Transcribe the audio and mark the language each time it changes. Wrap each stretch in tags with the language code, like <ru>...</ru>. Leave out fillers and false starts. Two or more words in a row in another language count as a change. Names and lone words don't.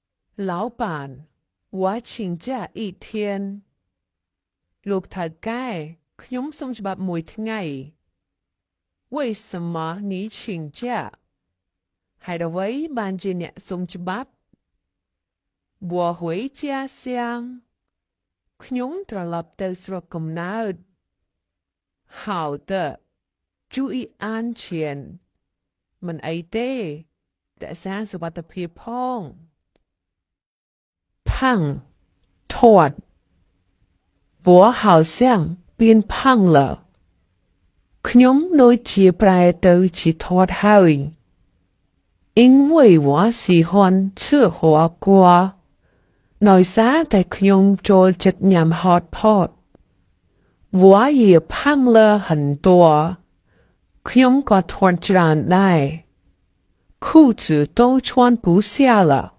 <zh>老板，我请假一天 ลูกทักไก่</zh> <km>ខ្ញុំសុំច្បាប់មួយថ្ងៃ</km> <zh>为什么你请假</zh> <km>ហេតុអ្វីបានជាអ្នកសុំច្បាប់</km> <zh>我回家乡</zh> <km>ខ្ញុំត្រឡប់ទៅស្រុកកំណើត</km> <zh>好的注意安全</zh> <km>មិនអីទេរក្សាសុវត្ថិភាពផង</km> <zh>胖 ถอด 我好像变胖了ខ្ញុំ</zh> <km>ដូចជាប្រែទៅជាធាត់ហើយ</km> <zh>因为我喜欢吃火锅</zh> <km>ដោយសារតែខ្ញុំចូលចិត្តញ៉ាំ</km> <en>hot pot</en> <zh>我也胖了很多</zh> <km>ខ្ញុំក៏ធាត់ច្រើនដែរ</km> <zh>裤子都穿不下了</zh>